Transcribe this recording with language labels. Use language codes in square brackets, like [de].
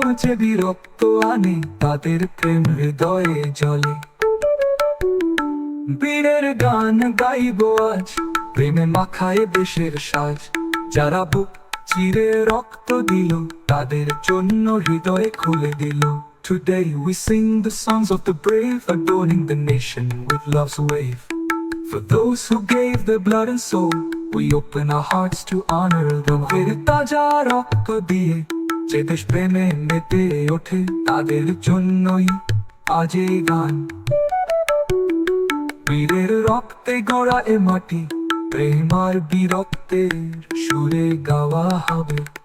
[bn] যে বীরত্ব আনে, তাদের প্রেম হৃদয়ে জ্বলে। বীরের গান গাইব আজ, প্রেমে মাখায় দেশের সাজ, যারা বুক চিরে রক্ত দিল, তাদের জন্য হৃদয় খুলে দিল। [en] Today we sing the songs of the brave, adorning the nation with love's wave. For those who gave their blood and soul, we open our hearts to honor them. [bn] এর তাজা রক্ত দিয়ে যে দেশ প্রেমে মেতে ওঠে, তাদের জন্যই আজ এই গান। বীরের রক্তে গড়া এ মাটি, প্রেম আর বীরত্বের সুরে গাওয়া হবে।